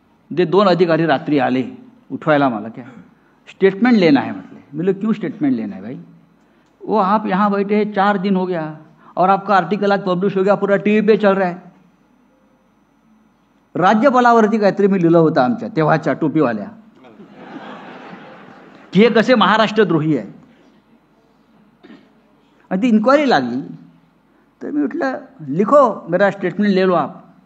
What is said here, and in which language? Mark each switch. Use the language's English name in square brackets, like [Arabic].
[Marathi] ते 2 अधिकारी रात्रि आले उठवायला मला, [Hindi] क्या स्टेटमेंट लेना है [Marathi] म्हटले. [Hindi] मैं बोले क्यों स्टेटमेंट लेना है भाई? वो आप यहाँ बैठे हैं 4 दिन हो गया और आपका आर्टिकल आज पब्लिश हो गया, पूरा टीव्ही पे चल रहा है. [Marathi] राज्यपालावरती काहीतरी मी लिहिलं होतं आमच्या तेव्हाच्या टोपीवाल्या की हे कसे महाराष्ट्रद्रोही आहे. आणि ती इन्क्वायरी लागली तर मी म्हटलं [Hindi] लिखो मेरा स्टेटमेंट ले लो आप.